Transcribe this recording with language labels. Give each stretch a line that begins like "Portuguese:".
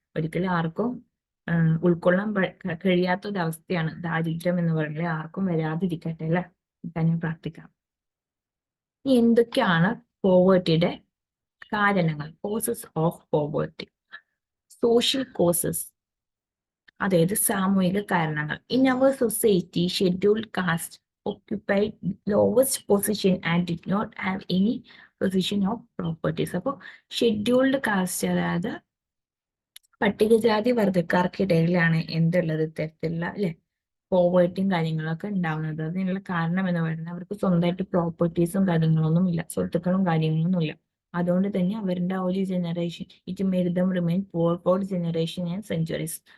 Malayalam: ഒരിക്കലും ആർക്കും ഉൾക്കൊള്ളാൻ കഴിയാത്ത ഒരു അവസ്ഥയാണ് ദാരിദ്ര്യം എന്ന് പറയുന്നത്. ആർക്കും വരാതിരിക്കട്ടെ അല്ലെ, തന്നെ പ്രാർത്ഥിക്കാം. എന്തൊക്കെയാണ് പോവേർട്ടിയുടെ കാരണങ്ങൾ?
English: Causes of poverty. Social causes,
Malayalam: അതായത് സാമൂഹിക കാരണങ്ങൾ.
English: In our society scheduled caste occupied lowest position and did not have any position of properties.
Malayalam: അപ്പോൾ ഷെഡ്യൂൾഡ് കാസ്റ്റ്, അതായത് പട്ടികജാതി വർഗക്കാർക്കിടയിലാണ് എന്തുള്ളത്, ഇത്തരത്തിലുള്ള പോവേർട്ടിയും കാര്യങ്ങളൊക്കെ ഉണ്ടാവുന്നത്. അതിനുള്ള കാരണം എന്ന് പറയുന്നത് അവർക്ക് സ്വന്തമായിട്ട് പ്രോപ്പർട്ടീസും കാര്യങ്ങളൊന്നും ഇല്ല, സ്വത്തുക്കളും കാര്യങ്ങളൊന്നും ഇല്ല. അതുകൊണ്ട് തന്നെ അവരുടെ ഒരു
English: Generation it made them remain poor for generation and centuries.